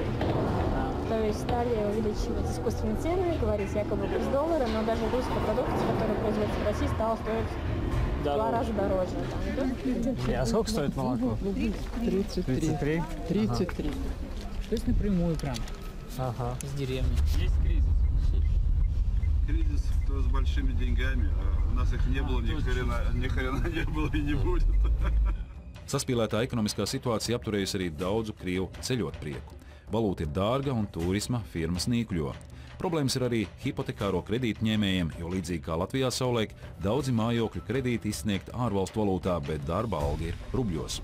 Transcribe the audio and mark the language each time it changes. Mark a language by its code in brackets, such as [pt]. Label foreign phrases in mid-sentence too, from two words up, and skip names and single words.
[ru] То есть стали увеличивать искусственные цены, говорить якобы курс доллара, но даже русская продукция, которая производится в России, стала стоить в 2 раза дороже. А сколько стоит молоко? 33. 33. То есть напрямую прям с деревни. Есть кризис. Кризис с большими деньгами. У нас их не было, ни хрена не было и не будет. [lv] Saspīlētā ekonomiskā situācija apturējusi arī daudzu krievu ceļot prieku. Valūta ir dārga un turisma firmas nīkļo. Problēmas ir arī hipotekāro kredītņēmējiem, jo līdzīgi kā Latvijā savulaik, daudzi mājokļu kredīti izsniegti ārvalstu valūtā, bet darba alga ir rubļos.